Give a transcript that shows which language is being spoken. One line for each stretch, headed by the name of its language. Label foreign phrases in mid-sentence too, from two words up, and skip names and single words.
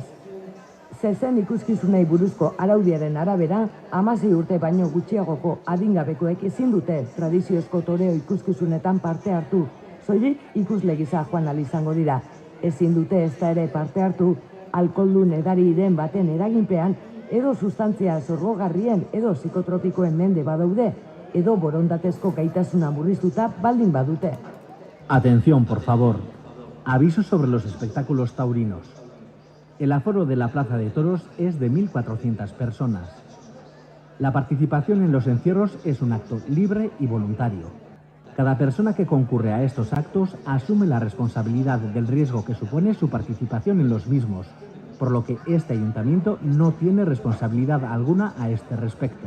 Basque: Zezen ikuskizunei buruzko araudiaren arabera, 16 urte baino gutxiagoko adingabekoek ezin dute tradiziozko toreo ikuskizunetan parte hartu, soilik ikusle gisa joan ahal izango dira. Ezin dute ezta ere parte hartu, alkoholdun edariren baten eraginpean, edo sustantzia sorgogarrien edo psikotropikoen mende badaude, edo borondatezko gaitasuna murriztuta baldin badute.
Spanish: Atención, por favor. Aviso sobre los espectáculos taurinos. El aforo de la Plaza de Toros es de 1.400 personas. La participación en los encierros es un acto libre y voluntario. Cada persona que concurre a estos actos asume la responsabilidad del riesgo que supone su participación en los mismos, por lo que este ayuntamiento no tiene responsabilidad alguna a este respecto.